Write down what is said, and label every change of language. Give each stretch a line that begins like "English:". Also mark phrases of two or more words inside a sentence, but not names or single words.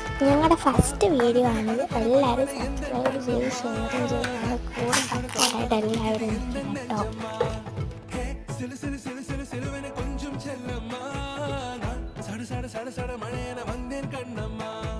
Malayalam: ഞങ്ങളുടെ
English: first video
Malayalam: ആണ്. എല്ലാവരും സബ്സ്ക്രൈബ് ചെയ്ത് ഷെയറും ചെയ്ത് ഞങ്ങളുടെ കൂടെ സപ്പോർട്ടായിട്ട് എല്ലാവരും നിൽക്കണം കേട്ടോ.
Tamil: கொஞ்சம் செல்லம்மா சட சட சட சட மழையன வந்தேன் கண்ணம்மா